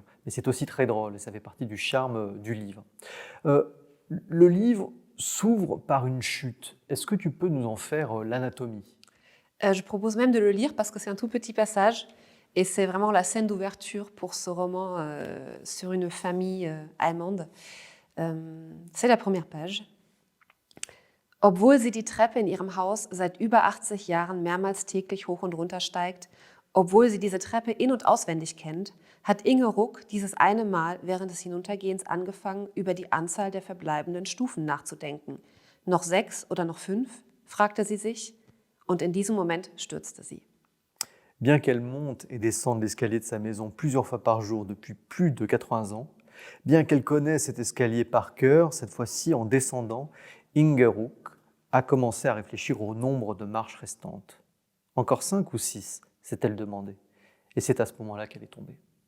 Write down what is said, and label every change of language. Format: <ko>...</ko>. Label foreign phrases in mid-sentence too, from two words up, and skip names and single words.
<fr>Mais c'est aussi très drôle et ça fait partie du charme du livre. Euh, le livre s'ouvre par une chute. Est-ce que tu peux nous en faire l'anatomie? Je propose même de le lire parce que c'est un tout petit passage et c'est vraiment la scène d'ouverture pour ce roman sur une famille allemande. C'est la première page.</fr> <de>Obwohl sie die Treppe in ihrem Haus seit über 80 Jahren mehrmals täglich hoch und runter steigt, obwohl sie diese Treppe in- und auswendig kennt, hat Inge Ruck dieses eine Mal während des Hinuntergehens angefangen, über die Anzahl der verbleibenden Stufen nachzudenken. Noch 6 oder noch 5? Fragte sie sich. Und in diesem Moment stürzte sie.</de> <fr>Bien qu'elle monte et descende l'escalier de sa maison plusieurs fois par jour depuis plus de 80 ans, bien qu'elle connaisse cet escalier par cœur, cette fois-ci en descendant, Inge Ruck a commencé à réfléchir au nombre de marches restantes. Encore 5 ou 6, s'est-elle demandé. Et c'est à ce moment-là qu'elle est tombée.</fr>